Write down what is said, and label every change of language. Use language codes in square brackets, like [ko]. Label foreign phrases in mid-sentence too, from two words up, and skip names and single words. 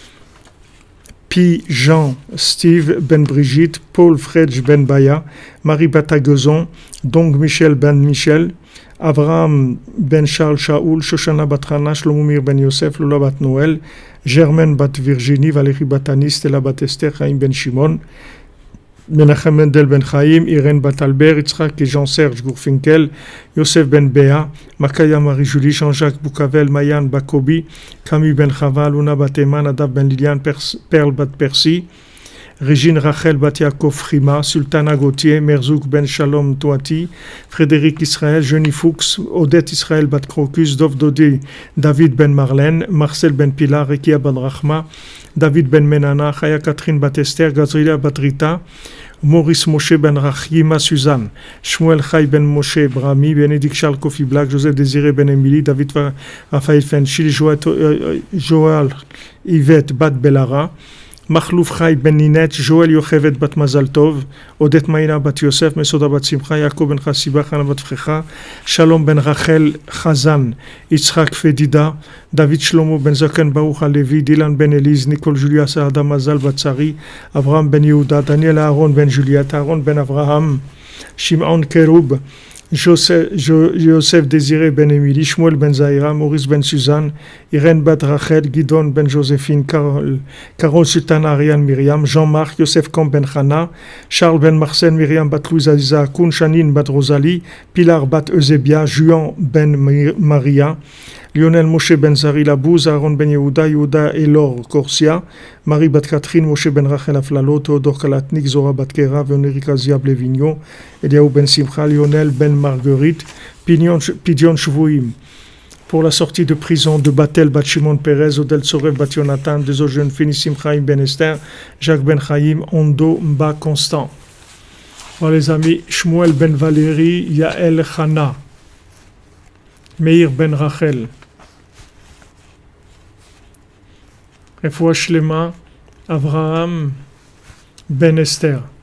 [fr] Pi Jean, Steve Ben Brigitte, Paul Fredj Ben Baya, Marie Batagezon, Dong Michel Ben Michel, Abraham Ben Charles Shaoul, Shoshana Bat Hana, Shlomomir Ben Yosef, Lola Bat Noël, Germaine Bat Virginie, Valérie Bat Anis, Stella Bat Esther, Chaim Ben Shimon, Menachem Mendel Ben Chaim, Irène Bat Albert, Yitzhak et Jean-Serge Gourfinkel, Yosef Ben Béa, Makaya Marie-Julie, Jean-Jacques Boukavel, Mayan Bakobi, Camille Ben Chava, Luna Bat Eman, Adab Ben Liliane, Perle Bat Percy, Régine Rachel Bat Yaakov Frima, Sultana Gauthier, Merzouk Ben Shalom Touati, Frédéric Israël, Jenny Fuchs, Odette Israël Bat Crocus, Dov Dodi, David Ben Marlène, Marcel Ben Pilar, Rekia Ben Rachma, David Ben Menana, Chaya Catherine Bat Esther, Gazrila Bat Rita, Maurice Moshe Ben Rachima Suzanne, Shmuel Chai Ben Moshe Brahmi, Bénédicte Charles Kofi Black, Joseph Désiré Ben Emily, David Raphaël Fenchil, Joël Yvette Bat Belara, Machlouf Chai Ben Ninette, Joël Yochevet Bat Mazal Tov, Odette Maïna Bat Yosef, Mesoda Bat Simcha, Yaakov Ben Chassiba, Chana Bat Frecha, Shalom Ben Rachel Chazan, Yitzhak Fedida, David Shlomo Ben Zaken Baruch Alevi, Dylan Ben Elise, Nicole Julia Saada Mazal Batsari, Abraham Ben Yehuda, Daniel Aaron Ben Juliette, Aaron Ben Abraham, Shimon Keroub, Joseph Désiré Ben Emily, Shmuel Ben Zahira, Maurice Ben Suzanne, Irène Bat Rachel, Guidon Ben Joséphine, Carole Sultana Ariane Myriam, Jean-Marc, Yosef Kom Ben Chana, Charles Ben Marcel, Myriam Bat Louise Aziza Akoun, Chanine Bat Rosalie, Pilar Bat Eusebia, Juan Ben Maria, Lionel Moshe Ben Zari Labouze, Aaron Ben Yehuda, Yehuda Elor Corsia, Marie Bat Catherine, Moshe Ben Rachel Aflalo, Théodore Kalatnik, Zora Bat Kera, Vénérica Ziab Lévignon, Eliaou Ben Simcha, Lionel Ben Marguerite, [he] פדיון שבויים. [fr] Pour la sortie de prison de Batel Bat Shimon Perez, Odel Tsorev Bat Yonatan, deux autres jeunes filles, Nissim Chaim Ben Esther, Jacques Ben Chaim, Ondo Mba Constant. Voilà les amis, Shmuel Ben Valérie, Yael Chana, Meir Ben Rachel, [he] רפואה שלמה, [fr] Avraham Ben Esther.